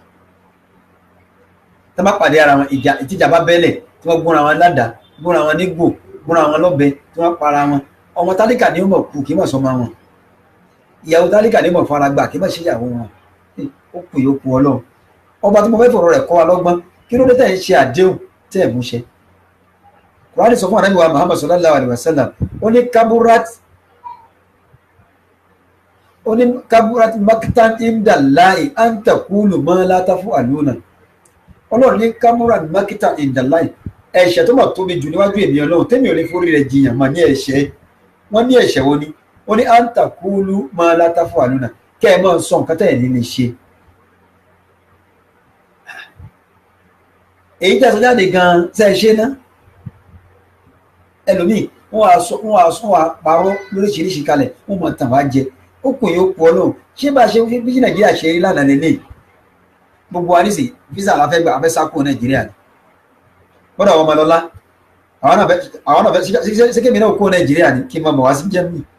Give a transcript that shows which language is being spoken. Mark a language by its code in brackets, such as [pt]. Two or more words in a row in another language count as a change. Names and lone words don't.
[yo] tó bá pàdé ara wọn ìtìjà bá bẹ́lẹ̀ tí wọ́n gúnra wọn ládàá gúnra wọn nígbò gúnra wọn lọ́bẹ tí wọ́n para wọn ọmọ tálíkà ní mọ̀ kú kí mọ̀ sọmọ wọn ìyàwó tálíkà ní mọ̀ fara gbà kí mọ̀ ṣe ìyàwó wọn ó kù yóò kú ọlọ́run ọba tí mo fẹ́ fọ̀rọ̀ rẹ̀ kọ́ wa lọ́gbọ́n kí ló dé tẹ̀ ń ṣe àdéhùn tẹ̀ mú ṣe Kùránì sọ fún ànábì wa Muhammad [ar] صلى الله عليه وسلم [yo] ó ní [ar] كبرت مقتا عند الله أن تقولوا ما لا تفعلون [yo] ọlọ́run ní [ar] كبرت مقتا عند الله [yo] ẹ̀ṣẹ̀ tó mọ̀ tóbi jù níwájú èmi ọlọ́run tẹ́mi ò lè forí rẹ̀ jiyàn mà ní ẹ̀ṣẹ̀ wọ́n ní ẹ̀ṣẹ̀ wo ni ó ní [ar] أن تقولوا ما لا تفعلون [yo] kẹ́ ẹ máa sọ nǹkan tẹ́ ẹ̀ ní lè ṣe èyí tẹ́ sọ jáde gan-an ṣe é ṣe ná ẹlòmíì wọ́n wá parọ́ lóríṣiríṣi kalẹ̀ wọ́n mọ̀ tàn wá jẹ ó kù yóò pọ̀ náà ṣé bá a ṣe bí nàìjíríà ṣe rí lánàá lélẹ̀ gbogbo àníṣe visa la fẹ́ gbà afẹ́ sákò nàìjíríà ni gbọ́dọ̀ àwọn ọmọlọ́lá àwọn náà fẹ́ sékèmí náà kó nàìjíríà ni kí n máa bọ̀ wá sí Germany